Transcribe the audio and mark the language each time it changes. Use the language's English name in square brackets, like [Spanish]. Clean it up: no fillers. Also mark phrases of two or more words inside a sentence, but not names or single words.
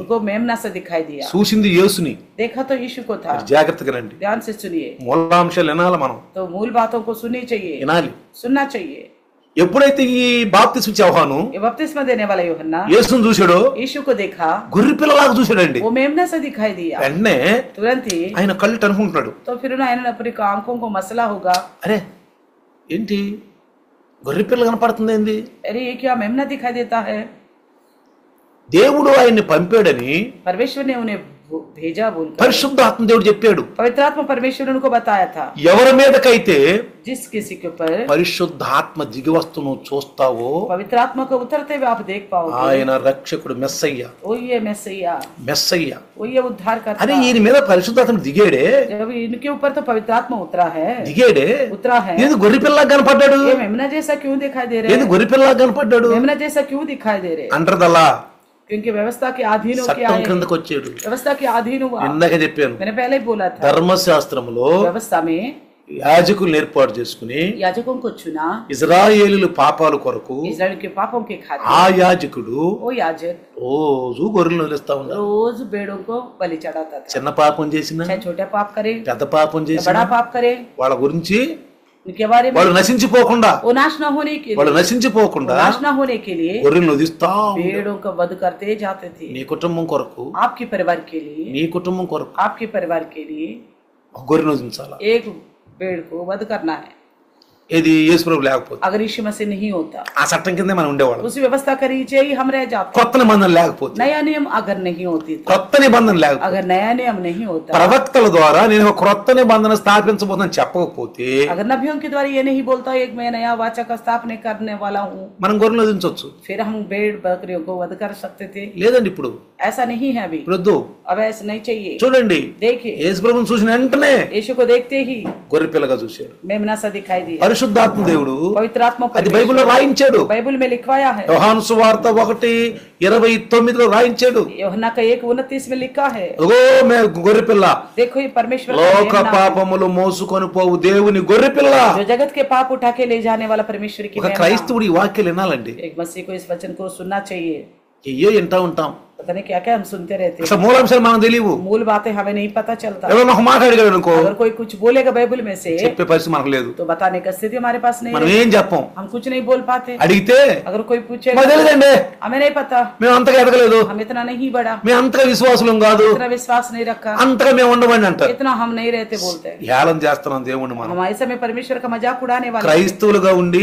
[Hindi] उनको मेमना से दिखाई दिया। [Telugu] చూసింది యేసుని. [Hindi] देखा तो यीशु को था। [Telugu] జాగ్రత్తగా రండి, [Hindi] ध्यान से सुनिए, [Telugu] మూలాంశాలు వినాలి. మనం [Hindi] तो मूल बातों को सुननी चाहिए, [Telugu] వినాలి. [Hindi] सुनना चाहिए। [Telugu] ఎప్పుడైతే ఈ బాప్తిస్మిచ్చే యవహాను [Hindi] ये बपतिस्मा देने वाला यूहन्ना [Telugu] యేసుని చూశాడో [Hindi] यीशु को देखा, [Telugu] గొర్రె పిల్లలాగా చూశాడండి. [Hindi] वो मेमना से दिखाई दिया। [Telugu] వెంటనే [Hindi] तुरंत ही [Telugu] ఆయన కళ్ళు అనుకుంటున్నాడు, [Hindi] तो फिर उन्होंने अपनी आंखों को मसला होगा, [Telugu] అరే ఏంటి గొర్రె పిల్ల కనపడుతుంది ఏంది? [Hindi] अरे ये क्या मेमना दिखाई देता है? [Telugu] దేవుడు ఆయన్ని పంపాడని [Hindi] परमेश्वर ने उन्हें भेजा बोलकर [Telugu] పరిశుద్ధాత్మ దేవుడు చెప్పాడు, [Hindi] पवित्र आत्मा परमेश्वर ने उनको बताया था [Telugu] ఎవరి మీదకైతే [Hindi] जिस किसी के ऊपर [Telugu] పరిశుద్ధాత్మ దిగి వస్తూ నువ్వు చూస్తావో [Hindi] पवित्र आत्मा को उतरते हुए आप देख पाओगे [Telugu] ఆయన రక్షకుడు మెస్సయ్య. [Hindi] वही है मैसैया, [Telugu] మెస్సయ్య [Hindi] वही है उद्धार करता। [Telugu] అరే ఈయన మీద పరిశుద్ధాత్మ దిగాడే, [Hindi] जब इनके ऊपर तो पवित्र आत्मा उतरा है [Telugu] దిగాడే [Hindi] है [Telugu] ఏది గొర్రెపిల్లగా కనపడ్డాడు, [Hindi] ये मेमना जैसा क्यों दिखाई दे रहे [Telugu] ఏది [Hindi] हैं, [Telugu] గొర్రెపిల్లగా కనపడ్డాడు [Hindi] मेमना जैसा क्यों दिखाई दे रहे हैं, [Telugu] అంటదలా [Hindi] क्योंकि व्यवस्था के अधीन होके [Telugu] చట్టం [Hindi] आए, [Telugu] కిందకు వచ్చాడు. [Hindi] व्यवस्था के अधीन हुआ। [Telugu] ఇందాక చెప్పాను, [Hindi] मैंने पहले ही बोला था [Telugu] ధర్మశాస్త్రంలో [Hindi] व्यवस्था में [Telugu] యాజకులు ఏర్పాటు చేసుకుని [Hindi] याजकों को चुना [Telugu] ఇజ్రాయేలీలు పాపాల కొరకు [Hindi] इस्राएल के पापों के [Telugu] ఆ [Hindi] खातिर। [Telugu] యాజకుడు [Hindi] वो याजक [Telugu] రోజు గొర్రెలు వదిలేస్తా ఉన్నాడు. [Hindi] रोज भेड़ों को बलि चढ़ाता था, [Telugu] చిన్న పాపం చేసిన [Hindi] चाहे छोटा पाप करे [Telugu] పెద్ద పాపం [Hindi] या [Telugu] చేసిన [Hindi] बड़ा पाप करे, [Telugu] వాళ్ళ గురించి [Hindi] उनके बारे में [Telugu] వాళ్ళు నశించిపోకుండా [Hindi] वो नाश न होने के [Telugu] వాళ్ళు [Hindi] लिए [Telugu] నశించిపోకుండా [Hindi] नाश न होने के लिए [Telugu] గొర్రెలు వదిస్తా ఉన్నాడు. [Hindi] भेड़ों का वध करते जाते थे। [Telugu] నీ కుటుంబం కొరకు, [Hindi] आपके परिवार के लिए, [Telugu] నీ కుటుంబం కొరకు [Hindi] आपके परिवार के लिए [Telugu] గొర్రెను వదించాలా. [Hindi] एक भेड़ को वध करना है। [Telugu] ఇది యేసు ప్రభు లేకపోతే [Hindi] अगर यीशु मसीह नहीं होता, [Telugu] ఆ చట్టం కిందే మనం ఉండేవాళ్ళం. [Hindi] उसी व्यवस्था का नीचे ही हम रह जाते। [Telugu] కొత్త నిబంధన లేకపోతే, [Hindi] नया नियम अगर नहीं होती तो, [Telugu] కొత్త నిబంధన లేకపోతే, [Hindi] अगर नया नियम नहीं होता, [Telugu] ప్రవక్తల ద్వారా నేను ఒక క్రొత్త నిబంధన స్థాపించబోతుందని చెప్పకపోతే [Hindi] अगर नबियों के द्वारा ये नहीं बोलता एक मैं नया वाचा का स्थापना करने वाला हूँ, [Telugu] మనం గొర్రెలు వదించవచ్చు. [Hindi] फिर हम भेड़ बकरियों को वध कर सकते थे। [Telugu] లేదండి ఇప్పుడు [Hindi] ऐसा नहीं है अभी, [Telugu] ఇప్పుడు వద్దు. [Hindi] अब ऐसा नहीं चाहिए। [Telugu] చూడండి, [Hindi] देखिए [Telugu] యేసు ప్రభువుని చూసిన వెంటనే [Hindi] यीशु को देखते ही [Telugu] గొర్రె పిల్లగా చూశాడు. [Hindi] मेमना सा दिखाई दिया। [Telugu] పరిశుద్ధాత్మ దేవుడు [Hindi] पवित्र आत्मा [Telugu] అది బైబిల్లో రాయించాడు. [Hindi] बाइबल में लिखवाया है, [Telugu] యోహాను సువార్త 1:29 రాయించాడు. [Hindi] यूहन्ना का 1:29 में लिखा है, [Telugu] అగో మే గొర్రె పిల్ల, [Hindi] देखो ये परमेश्वर का [Telugu] లోక [Hindi] मेमना है, [Telugu] పాపములు మోసుకొని పోవు దేవుని గొర్రె పిల్ల. [Hindi] जो जगत के पाप उठा के ले जाने वाला परमेश्वर की [Telugu] ఒక [Hindi] मेमना। [Telugu] క్రైస్తవుడు ఈ వాక్యాలు వినాలండి. [Hindi] एक मसीह को इस वचन को सुनना चाहिए। [Telugu] అయ్యో వింటా ఉంటాం, [Hindi] पता नहीं क्या क्या हम सुनते रहते हैं, [Telugu] అసలు మూలాంశాలు మనకు తెలియవు. [Hindi] मूल बातें हमें नहीं पता चलता। [Telugu] ఎవరైనా ఒక మాట అడిగాడు అనుకో, [Hindi] अगर कोई कुछ बोलेगा बाइबल में से [Telugu] చెప్పే పరిస్థితి మనకు లేదు. [Hindi] तो बताने का स्थिति हमारे पास नहीं [Telugu] మనం [Hindi] है, [Telugu] ఏం చెప్పం. [Hindi] हम कुछ नहीं बोल पाते। [Telugu] అడిగితే [Hindi] अगर कोई पूछे [Telugu] మాకు తెలియదండి, [Hindi] हमें नहीं पता, [Telugu] మేము అంతగా ఎదగలేదు, [Hindi] हम इतना नहीं बढ़ा, [Telugu] మేము అంతగా విశ్వాసులం కాదు, [Hindi] इतना विश्वास नहीं रखा, [Telugu] అంతగా మేము ఉండమని అంటారు. [Hindi] इतना हम नहीं रहते बोलते हैं। [Telugu] హేళన చేస్తున్నాం దేవుణ్ణి మనం. [Hindi] हम ऐसे में परमेश्वर का मजाक उड़ाने वाले [Telugu] క్రైస్తవులుగా ఉండి